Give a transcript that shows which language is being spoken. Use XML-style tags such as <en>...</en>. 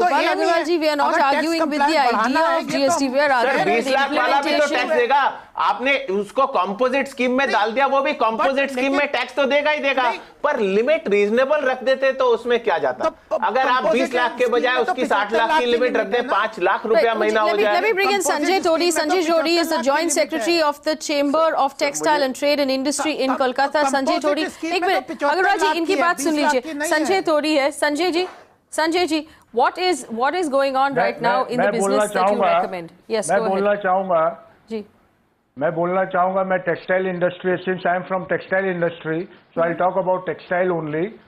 <en>Gopal Agrawal ji, we are not arguing with the idea of GST, we are arguing</en> <hi>20 lakh वाला भी तो tax देगा। आपने उसको कंपोजिट स्कीम में डाल दिया, वो भी कंपोजिट स्कीम में टैक्स तो देगा ही देगा, पर लिमिट रीजनेबल रख देते तो उसमें क्या जाता? अगर आप 20 लाख के बजाय उसकी 60 लाख की लिमिट रख दे, 5 लाख रुपया महीना हो जाए।</hi> <en>Let me bring in Sanjay Todi. Sanjay Todi is the Joint Secretary of the Chamber of Textile and Trade and Industry in Kolkata.</en> <hi>Sanjay तोड़ी, एक मिनट अग्रवाल जी इनकी बात सुन लीजिए। संजय तोड़ी है।</hi> <en>Sanjay ji, what is going on right now in the business that you recommend? Yes,</en> <hi>मैं बोलना चाहूंगा जी, मैं textile industry,</hi> <en>since I am from textile industry, so I'll talk about textile only.</en>